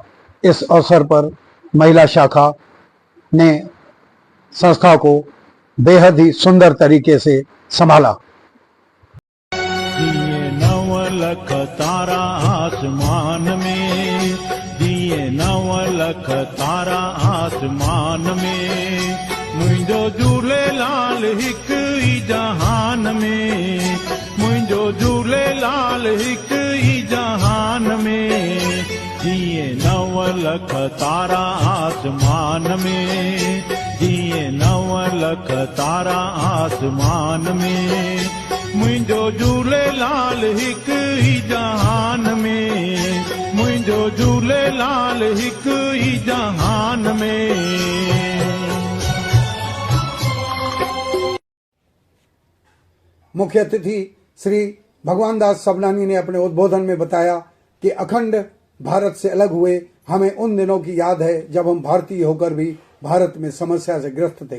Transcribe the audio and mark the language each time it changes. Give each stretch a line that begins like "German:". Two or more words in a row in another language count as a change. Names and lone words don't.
Hindi: इस अवसर पर महिला शाखा ने संस्था को बेहद ही सुंदर तरीके से संभाला।
Sindhi: दिए 9 लख तारा आसमान में, दिए 9 लख तारा आसमान में, मुंहिंजो झूलेलाल हिक ई जहान में, मुंहिंजो झूलेलाल हिक ई जहान में। दिए 9 लख तारा आसमान में, दिए 9 लख तारा आसमान में, मुंहिंजो झूलेलाल हिक ई जहान में, मुंहिंजो झूलेलाल हिक ई जहान में।
Hindi: मुख्य अतिथि श्री भगवान दास सबलानी ने अपने उद्बोधन में बताया कि अखंड भारत से अलग हुए हमें उन दिनों की याद है जब हम भारतीय होकर भी भारत में समस्या से ग्रस्त थे।